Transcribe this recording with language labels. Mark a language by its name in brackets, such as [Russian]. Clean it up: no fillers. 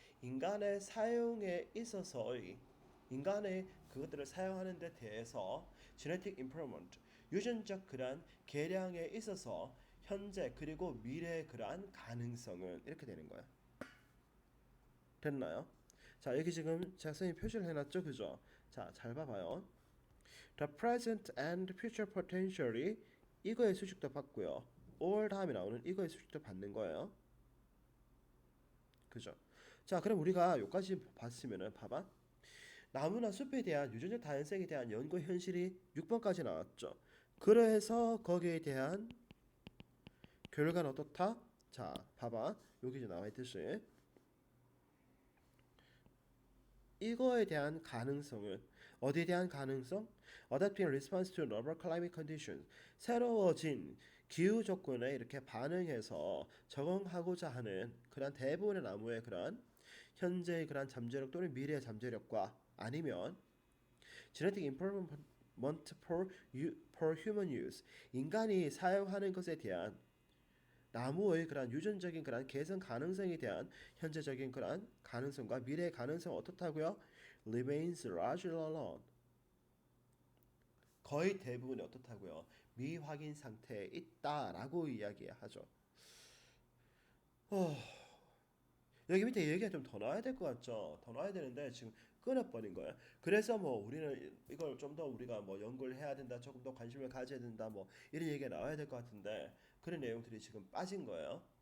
[Korean] 인간의 사용에 있어서의 인간의 그것들을 사용하는 데 대해서 [English] genetic improvement [Korean] 유전적 그러한 개량에 있어서 현재 그리고 미래의 그러한 가능성은 이렇게 되는 거야. 됐나요? 자, 여기 지금 제가 선생님 표시를 해놨죠, 그죠? 자, 잘 봐봐요. [English] The present and future potential [Korean] 이 이거의 수식도 받고요. or 다음에 나오는 이거의 수식도 받는 거예요. 그죠? 자, 그럼 우리가 여기까지 봤으면은 봐봐. 나무나 숲에 대한 유전적 다양성에 대한 연구 현실이 6번까지 나왔죠. 그래서 거기에 대한 결과는 어떻다? 자, 봐봐. 여기 이제 나와 있듯이 이거에 대한 가능성은 어디에 대한 가능성? [English] Adapting response to novel climate conditions. [Korean] 새로워진 기후 조건에 이렇게 반응해서 적응하고자 하는 그런 대부분의 나무의 그런 현재의 그런 잠재력 또는 미래의 잠재력과 아니면 [English] genetic improvement for human use. [Korean] 인간이 사용하는 것에 대한 나무의 그런 유전적인 그런 개선 가능성에 대한 현재적인 그런 가능성과 미래의 가능성 어떻다고요? [English] Remains largely unknown. [Korean] 거의 대부분이 어떻다고요? 미확인 상태에 있다라고 이야기하죠. 여기 밑에 얘기가 좀 더 나와야 될 것 같죠? 더 나와야 되는데 지금 끊어버린 거예요. 그래서 뭐 우리는 이걸 좀 더 우리가 뭐 연구를 해야 된다, 조금 더 관심을 가져야 된다, 뭐 이런 얘기가 나와야 될 것 같은데 그런 내용들이 지금 빠진 거예요.